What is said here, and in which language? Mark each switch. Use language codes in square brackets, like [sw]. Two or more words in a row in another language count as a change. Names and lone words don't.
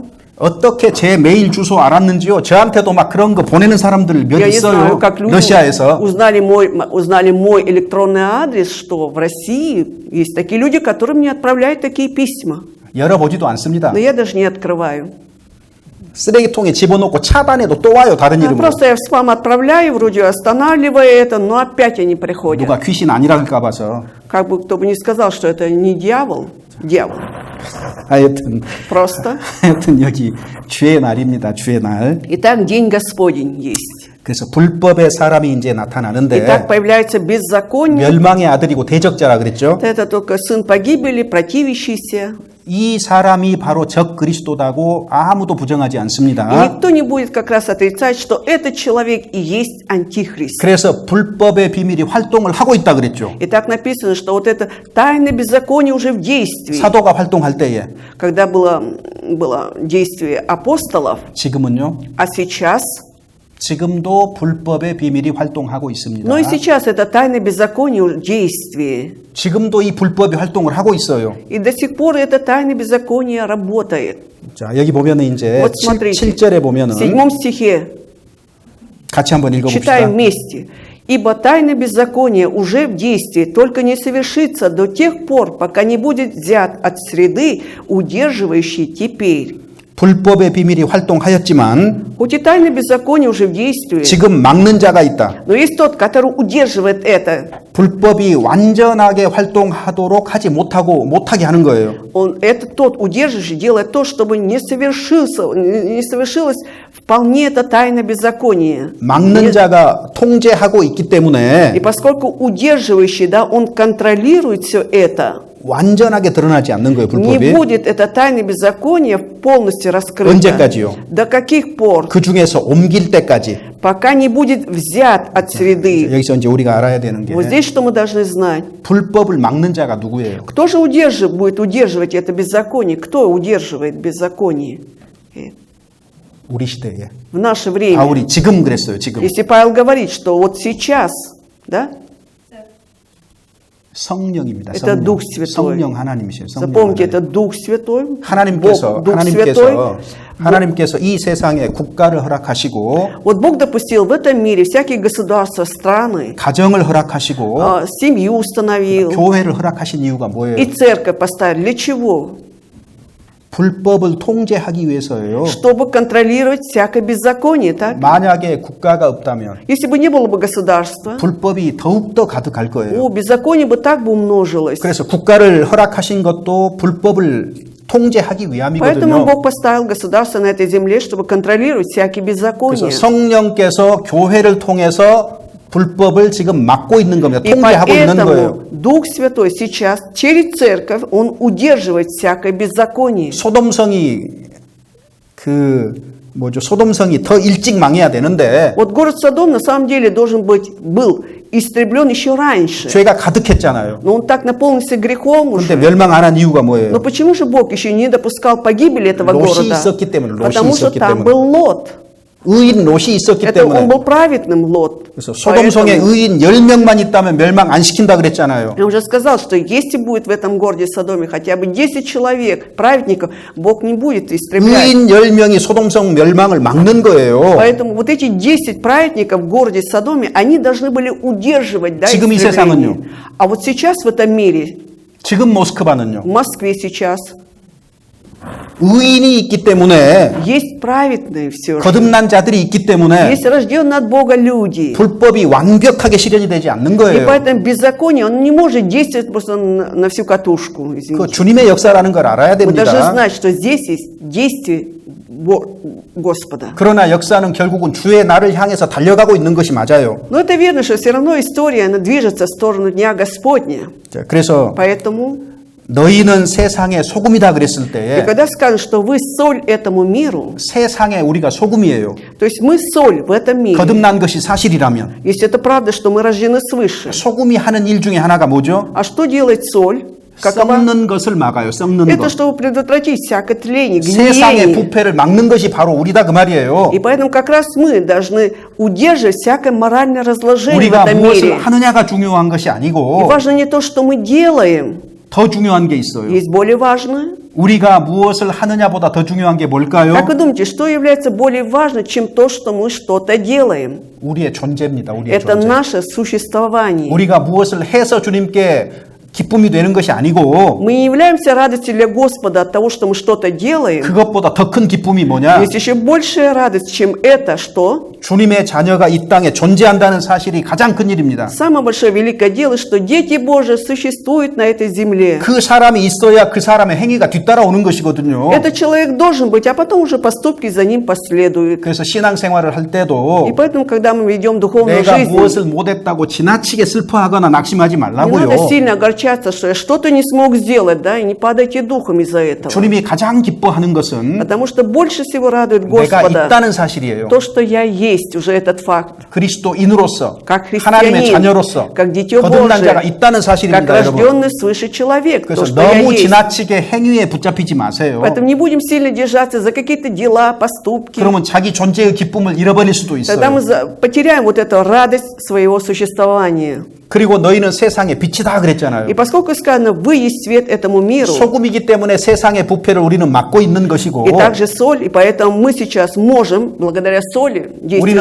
[ko] 어떻게 제 메일 주소 알았는지요? 저한테도 막 그런 거 보내는 사람들 몇 [ru] Я не [ko] 있어요. [ru] знаю, как люди [ko] 러시아에서. [ru] узнали мой электронный адрес, что в России есть такие люди, которые мне отправляют такие письма. [ko] 열어보지도 않습니다. [ru] Но я даже не открываю. [ko] 쓰레기통에 집어넣고 차단해도 또 와요. 다른 이름으로. [ru] Просто я в спам отправляю, вроде останавливаю это, но опять они приходят. [ko] 누가 귀신 아니랄까 봐서. [ru] Как бы кто бы ни сказал, что это не дьявол, дьявол. Просто. [ko] 하여튼 여기 주의 날입니다. 주의 날. [ru] Итак, день Господень есть. [ko] 그래서 불법의 사람이 이제 나타나는데 [ru] Итак, появляется беззаконие. [ko] 멸망의 아들이고 대적자라 그랬죠. [ru] Это только сын погибели, противящийся. [ko] 이 사람이 바로 적 그리스도다고 아무도 부정하지 [ru] И [ko] 않습니다. [ru] никто не будет как раз отрицать, что этот человек и есть антихрист. [ko] 그래서 불법의 비밀이 활동을 하고 있다 그랬죠. [ru] И так написано, что вот это тайное беззаконие уже в действии. [ko] 사도가 활동할 때에 [ru] Когда было действие апостолов, [ko] 지금은요. [ru] а сейчас, [ko] 지금도 불법의 비밀이 활동하고 있습니다. [ru] но и сейчас это тайное беззаконие в действии. [ko] 지금도 이 불법이 활동을 하고 있어요. [ru] И до сих пор это тайное беззаконие работает. [ko] 자, 여기 보면은 이제 [ru] Вот смотрите, [ko] 7절에 [ru] в [ko] 보면은 [ru] 7 стихе [ko] 같이 한번 읽어봅시다. [ru] читаем вместе. «Ибо тайное беззаконие уже в действии, только не совершится до тех пор, пока не будет взят от среды, удерживающей теперь». [ko] 불법의 비밀이 활동하였지만 [ru] Хоть и тайное беззаконие уже в действии, [ko] 지금 막는 자가 있다. [ru] но есть тот, который удерживает это. [ko] 불법이 완전하게 활동하도록 하지 못하게 하는 거예요. [ru] Это тот удерживающий делает то, чтобы не совершилось вполне это тайное беззаконие. [ko] 막는 자가 통제하고 있기 때문에 [ru] И поскольку удерживающий, да, он контролирует все это, [ko] 완전하게 드러나지 않는 거예요, [ru] не [ko] 불법이. [ru] будет это тайное беззаконие полностью раскрыто. [ko] 언제까지요? [ru] До каких пор? [ko] 그 중에서 ом길 때까지. [ru] Пока не будет взят от среды. [ko] 여기서 이제 우리가 알아야 되는 게 [ru] Вот здесь что мы должны знать? [ko] 불법을 막는 자가 누구예요? [ru] Кто же будет удерживать это беззаконие? Кто удерживает беззаконие? [ko] 우리 시대에. [ru] В наше время. [ko] 바울이 지금 그랬어요, 지금. [ru] Если Павел говорит, что вот сейчас, да? [ko] 성령입니다. [ru] Это [ko] 성령. [ru] Дух Святой. [ko] 성령 하나님이세요. 성령 [ru] Запомните, [ko] 하나님. [ru] это Дух Святой. [ko] 하나님께서 [ru] Дух Святой. [ko] 하나님께서 이 세상에 국가를 허락하시고 [ru] Вот Бог допустил в этом мире всякие государства, страны, [ko] 가정을 허락하시고 [ru] семью установил, [ko] 교회를 허락하신 이유가 [ru] и [ko] 뭐예요? [ru] церковь поставил. Для чего? [ko] 불법을 통제하기 위해서예요. [ru] Чтобы контролировать всякое беззаконие, так? [ko] 만약에 국가가 없다면 [ru] Если бы не было бы государства, [ko] 불법이 더욱더 가득할 거예요. [ru] беззаконие бы так бы умножилось. [ko] 그래서 국가를 허락하신 것도 불법을 통제하기 [ru] Поэтому [ko] 위함이거든요. [ru] Бог поставил государство на этой земле, чтобы контролировать всякие [ko] 그래서 [ru] беззакония. [ko] 성령께서 교회를 통해서 불법을 지금 막고 있는 겁니다. [ru] И [ko] 통제하고 있는 거예요. [ru] поэтому Дух Святой сейчас через церковь, Он удерживает всякое беззаконие. [ko] 소돔성이 소돔성이 더 일찍 망해야 되는데 [ru] Вот город Содом на самом деле был истреблен еще раньше. [ko] 죄가 가득했잖아요. [ru] Но он так наполнился грехом [ko] 그런데 [ru] уже. [ko] 멸망 안 한 이유가 뭐예요? [ru] Но почему же Бог еще не допускал погибели этого [ko] 롯이 [ru] города? [ko] 있었기 때문에, 롯이 [ru] Потому что [ko] 있었기 [ru] там [ko] 때문에. [ru] был Лот. [ko] 의인 롯이 있었기 [ru] Это он [ko] 때문에. [ru] был праведным Лот. [ko] 그래서 소돔성에 [ru] Поэтому [ko] 의인 10명만 있다면 멸망 안 시킨다 그랬잖아요. [ru] я уже сказал, что если будет в этом городе Содоме хотя бы 10 человек, праведников, Бог не будет истреблять. [ko] 의인 10명이 소돔성 멸망을 막는 거예요. [ru] Поэтому вот эти 10 праведников в городе Содоме, они должны были удерживать, да, [ko] 지금 이 [ru] истребление. [ko] 세상은요? [ru] А вот сейчас в этом мире, [ko] 지금 모스크바는요. [ru] в Москве сейчас, [ko] 의인이 있기 때문에 [ru] есть праведные все же. [ko] 거듭난 자들이 있기 때문에 [ru] Есть рожденные от Бога люди. [ko] 불법이 완벽하게 실현이 되지 않는 [ru] И [ko] 거예요. [ru] поэтому беззаконие, он не может действовать просто на всю катушку. [ko] 그 [ru] Извините. [ko] 주님의 역사라는 걸 알아야 [ru] Вы должны [ko] 됩니다. [ru] знать, что здесь есть действие Господа. [ko] 그러나 역사는 결국은 주의 날을 향해서 달려가고 있는 것이 맞아요. [ru] Но это верно, что все равно история, она движется в сторону Дня Господня. [ko] 자, 그래서 [ru] Поэтому, [ko] 너희는 세상의 소금이다 그랬을 [ru] и [ko] 때에 [ru] когда сказано, что вы соль этому миру, [ko] 세상에 우리가 소금이에요. [ru] то есть мы соль в этом мире. [ko] 거듭난 것이 사실이라면 [ru] Если это правда, что мы рождены свыше. [ko] 소금이 하는 일 중에 하나가 뭐죠? [ru] А что делает соль? Какова? [ko] 썩는 것을 막아요. 썩는 [ru] Это [ko] 것. [ru] чтобы предотвратить всякое тление, [ko] 세상의 [ru] гниение. [ko] 부패를 막는 것이 바로 우리다 그 말이에요. [ru] И поэтому как раз мы должны удерживать всякое моральное разложение в [ko] 우리가 [ru] этом [ko] 무엇을 [ru] мире. [ko] 하느냐가 중요한 것이 [ru] И [ko] 아니고 [ru] важно не то, что мы делаем, [ko] 더 중요한 게 있어요. [ru] есть более важное. [ko] 우리가 무엇을 하느냐보다 더 중요한 게 뭘까요? [ru] Как вы думаете, что является более важным, чем то, что мы что-то делаем? [ko] 우리의 존재입니다. 우리의 [ru] Это [ko] 존재. [ru] наше существование. [ko] 우리가 무엇을 해서 주님께 기쁨이 되는 것이 아니고 [ru] Мы не являемся радостью для Господа от того, что мы что-то делаем. [ko] 그것보다 더 큰 기쁨이 뭐냐? [ru] Есть еще большая радость, чем это, что? [ko] 주님의 자녀가 이 땅에 존재한다는 사실이 가장 큰 일입니다. [ru] Самое большое великое дело, что дети Божии существуют на этой земле. [ko] 그 사람이 있어야 그 사람의 행위가 뒤따라오는 것이거든요. [ru] Этот человек должен быть, а потом уже поступки за ним последуют. [ko] 그래서 신앙생활을 할 [ru] И [ko] 때도 [ru] поэтому, когда мы ведем духовную [ko] 내가 [ru] жизнь, [ko] 무엇을 못했다고 지나치게 슬퍼하거나 낙심하지 [ru] не [ko] 말라고요. [ru] надо сильно огорчаться, что я что-то не смог сделать, да, и не падайте духом из-за этого. [ko] 주님이 가장 기뻐하는 것은 [ru] Потому что больше всего радует [ko] 내가 [ru] Господа [ko] 있다는 사실이에요. [ru] то, что я есть, уже этот факт. [ko] 그리스도인으로서 [ru] Как [ko] 하나님의 [ru] христианин, [ko] 자녀로서 [ru] как дитё [ko] 거듭난 자가 [ru] Божие, [ko] 있다는 [ru] как [ko] 사실입니다, 여러분. [ru] рожденный свыше человек, то, [ko] 그래서 [ru] что я [ko] 너무 [ru] есть. [ko] 지나치게 행위에 붙잡히지 마세요. [ru] Поэтому не будем сильно держаться за какие-то дела, поступки. [ko] 그러면 자기 존재의 기쁨을 잃어버릴 수도 [ru] Тогда мы [ko] 있어요. [ru] потеряем вот эту радость своего существования. [ko] 그리고 너희는 세상의 빛이다 그랬잖아요. [ru] И поскольку сказано, вы есть свет этому миру, [ko] 소금이기 때문에 세상의 부패를 우리는 막고 있는 것이고 [ru] и также соль, и поэтому мы сейчас можем, благодаря соли, действию [ko] 우리는